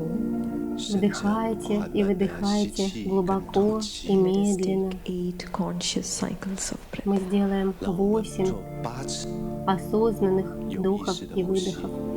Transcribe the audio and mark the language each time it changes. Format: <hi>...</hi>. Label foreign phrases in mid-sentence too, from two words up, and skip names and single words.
<ru>Вдыхайте и выдыхайте глубоко и</ru> <en>Let us</en> <ru>медленно.</ru> <en>take 8 conscious cycles of breath.</en> <ru>Мы сделаем</ru> <zh>让我们 8 做8次</zh> <ru>осознанных вдохов и выдохов.</ru>